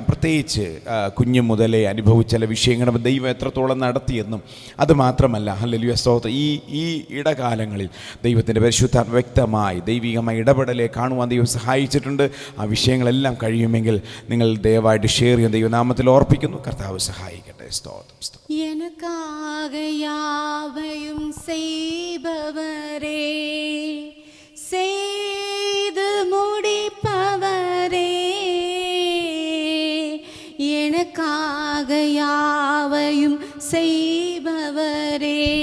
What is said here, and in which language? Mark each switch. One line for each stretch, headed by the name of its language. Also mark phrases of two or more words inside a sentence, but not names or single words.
Malayalam: പ്രത്യേകിച്ച് കുഞ്ഞു മുതലേ അനുഭവിച്ച ചില വിഷയങ്ങളും ദൈവം എത്രത്തോളം നടത്തിയെന്നും, അതുമാത്രമല്ല ഹല്ലേലൂയ സ്തോത്രം, ഈ ഇടകാലങ്ങളിൽ ദൈവത്തിൻ്റെ പരിശുദ്ധാത്മ വ്യക്തമായി ദൈവികമായി ഇടപെടലെ കാണുവാൻ ദൈവം സഹായിച്ചിട്ടുണ്ട്. ആ വിഷയങ്ങളെല്ലാം കഴിയുമെങ്കിൽ നിങ്ങൾ ദയവായിട്ട് ഷെയർ ചെയ്യാൻ ദൈവനാമത്തിൽ ഓർപ്പിക്കുന്നു. കർത്താവ് സഹായിക്കട്ടെ. സ്തോത്രം.
Tamil: எனக்காக யாவையும் செய்பவரே, செய்து முடிப்பவரே, எனக்காக யாவையும் செய்பவரே,